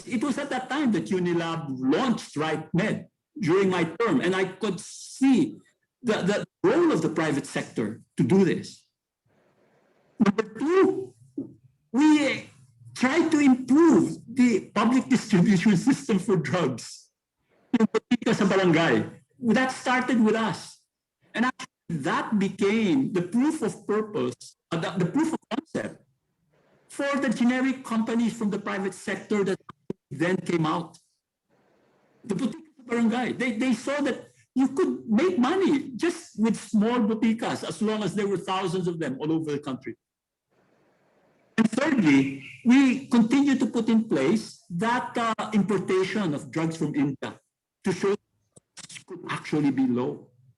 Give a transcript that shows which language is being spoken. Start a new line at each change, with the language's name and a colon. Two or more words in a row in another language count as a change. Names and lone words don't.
English: It was at that time that Unilab launched RightMed during my term, and I could see the role of the private sector to do this. Number two, we tried to improve the public distribution system for drugs.
Filipino: Sa barangay.
English: That started with us. And actually that became the proof of purpose, the proof of concept for the generic companies from the private sector that then came out. The boutiques
Filipino: sa barangay,
English: they saw that you could make money just with small boutiques as long as there were thousands of them all over the country. And thirdly, we continue to put in place that importation of drugs from India to show it could actually be low.